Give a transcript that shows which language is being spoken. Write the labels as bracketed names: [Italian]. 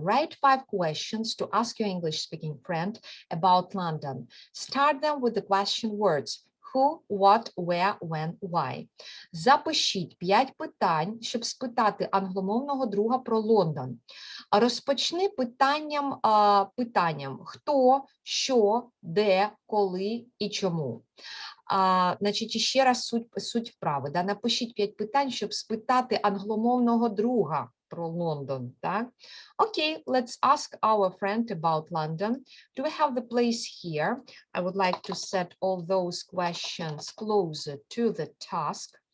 [English] Write 5 questions to ask your English-speaking friend about London. Start them with the question words. Who, what, where, when, why. [Ukrainian] Запишіть 5 питань, щоб спитати англомовного друга про Лондон. Розпочни питанням хто, що, де, коли і чому. Значить, ще раз суть вправи. Да? Напишіть 5 питань, щоб спитати англомовного друга про Лондон. Так? [English] Окей, let's ask our friend about London. Do we have the place here? I would like to set all those questions closer to the task.